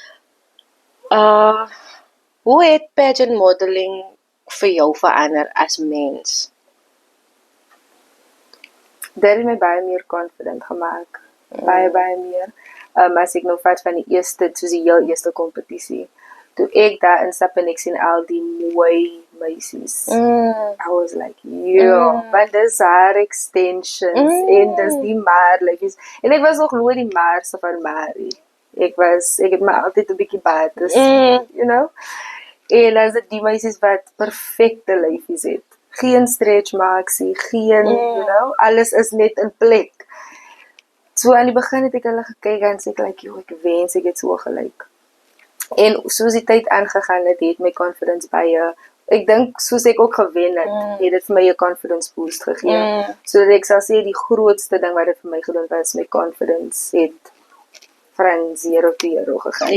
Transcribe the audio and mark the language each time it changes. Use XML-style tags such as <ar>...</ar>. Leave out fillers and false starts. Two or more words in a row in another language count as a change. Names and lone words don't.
<af>Hoe het pageant modeling vir jou verander as mens? Dit het my baie meer confident gemaak. Baie meer. As ek nou vat van die eerste, soos die heel eerste kompetisie. Toe ek daar instap en ek sien al die mooi meisies.</af> <en>I was like,</en> <af>want dis haar extensions en dis die maarlikies. En ek was nog nooit die maarse van Marie. Ek het maar altyd 'n bietjie bates,</af> <en>you know.</en> <af>En as dit die meisies wat perfekte lyfies het. Geen</af> <en>stretch marks</en> <af>nie, geen,</af> <en>you know,</en> <af>alles is net in plek. So aan die begin het ek hulle gekyk en sê ek like, ek wens ek het so gelyk. En soos die tyd aangegaan het my confidence baie, ek dink soos ek ook gewen het dit vir my 'n</af> <en>confidence boost</en> <af>gegee. So ek sal sê die grootste ding wat dit vir my gedoen het, was my confidence het van 0 to 0 gegaan.</af>